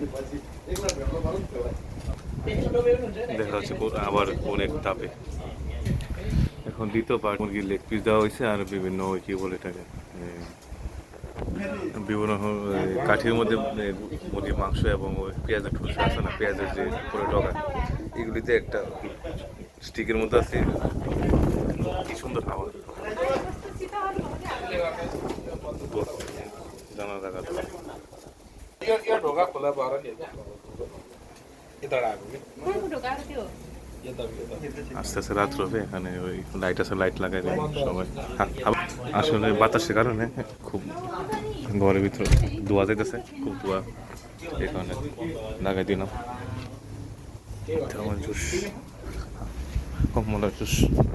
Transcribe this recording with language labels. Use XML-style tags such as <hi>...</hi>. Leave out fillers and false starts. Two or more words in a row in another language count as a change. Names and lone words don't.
<bn>দেখা যাচ্ছে আবার অনেক তাপে এখন দ্বিতীয় পার্ট মুরগির লেগ পিস দেওয়া হয়েছে, আর বিভিন্ন ওই কি বলে এটাকে বিভিন্ন কাঠির মধ্যে মুরগির মাংস এবং ওই পেঁয়াজের ঠুসা আছে না, পেঁয়াজের যে পুরো ডগা, এগুলিতে একটা স্টিকের মধ্যে আছে। কি সুন্দর খাবার, জানা জায়গা</bn> <ne>ढोका खोला भएर नि यताबाट आएको कि</ne> <bn>আস্তে আস্তে রাত হবে, এখানে ওই লাইট আছে, লাইট লাগাই দেয় সবাই। আসলে বাতাসের কারণে খুব ঘরের ভিতরে ধোয়া যেতেছে, খুব ধোয়া, এই কারণে লাগাই দিলাম আমার জুস, কমলার জুস।</bn>